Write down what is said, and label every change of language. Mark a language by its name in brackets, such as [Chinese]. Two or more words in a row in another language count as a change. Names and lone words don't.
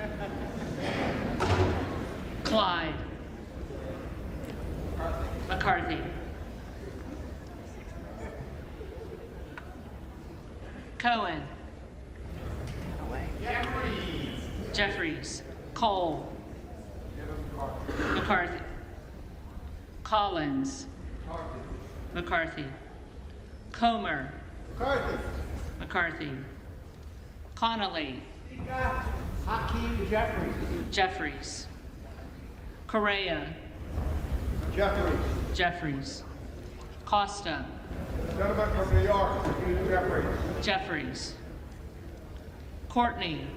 [English] Clyde. McCarthy. Cohen. Jeffries. Cole. McCarthy. Collins. McCarthy. Comer. McCarthy. Connolly. Hakeem Jeffries. Jeffries. Correa. Jeffries. Jeffries. Costa. Gentleman from New York, Hakeem Jeffries. Jeffries. Courtney.